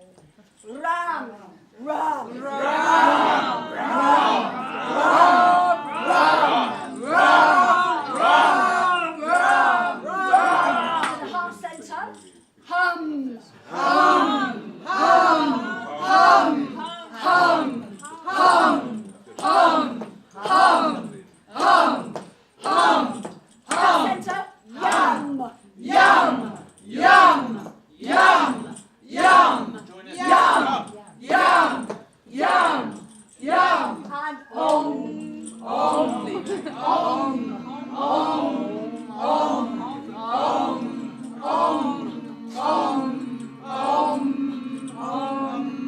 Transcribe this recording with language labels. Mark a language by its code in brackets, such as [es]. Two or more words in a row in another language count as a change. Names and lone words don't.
[sa] Ram, ram, ram, ram, ram, ram, ram, ram, ram. [en] To the heart center. [sa] Hum, hum, hum, hum, hum, hum, hum, hum, hum, hum. [en] Heart center. [sa] Yum, yum, yum. Yum, yum, yum, yum, yum, yum, and om, om, om, om, om, om, om, om, om, om.